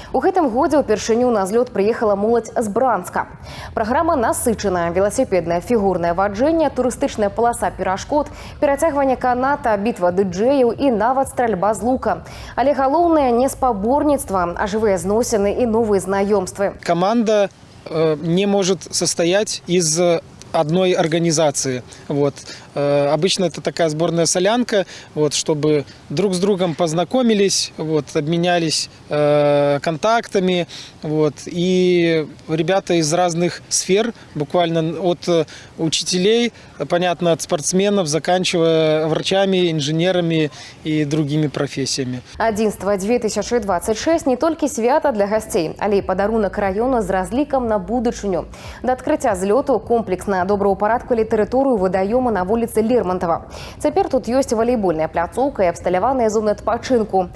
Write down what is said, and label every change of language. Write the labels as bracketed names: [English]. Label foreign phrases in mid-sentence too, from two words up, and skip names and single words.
[Belarusian] У гэтым годзе ўпершыню на злёт прыехала моладзь з Бранска. Праграма насычаная: веласіпеднае фігурнае ваджэнне, турыстычная паласа перашкод, перацягванне каната, бітва дыджэяў і нават стральба з лука. Але галоўнае не спаборніцтва, а жывыя зносіны і новыя знаёмствы. [Russian] Команда не может состоять из одной организации. Обычно это такая сборная солянка, чтобы друг с другом познакомились, обменялись контактами. И ребята из разных сфер, буквально от учителей, понятно, от спортсменов, заканчивая врачами, инженерами и другими профессиями. [Belarusian] Адзінства 2026 не толькі свята для гасцей, але і падарунак раёну з разлікам на будучыню. Да адкрыцця злёту комплексна добраўпарадкавалі тэрыторыю вадаёма на вуліцы Лермонтова. Цяпер тут ёсць валейбольная пляцоўка і абсталяваныя зоны адпачынку.